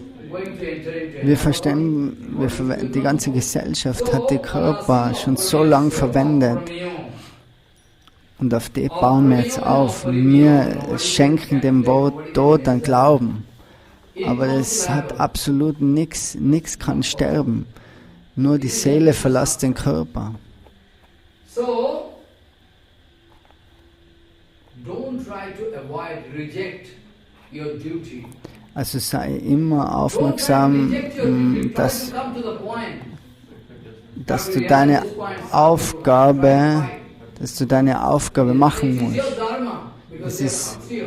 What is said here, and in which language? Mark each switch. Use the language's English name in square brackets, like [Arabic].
[German] Wir verstehen, die ganze Gesellschaft hat den Körper schon so lange verwendet. Und auf die bauen wir jetzt auf. Wir schenken dem Wort Tod an Glauben. Aber es hat absolut nichts, nichts kann sterben. Nur die Seele verlässt den Körper. [English] So, don't try to avoid, reject your duty. [German] Also sei immer aufmerksam, dass du deine Aufgabe machen musst.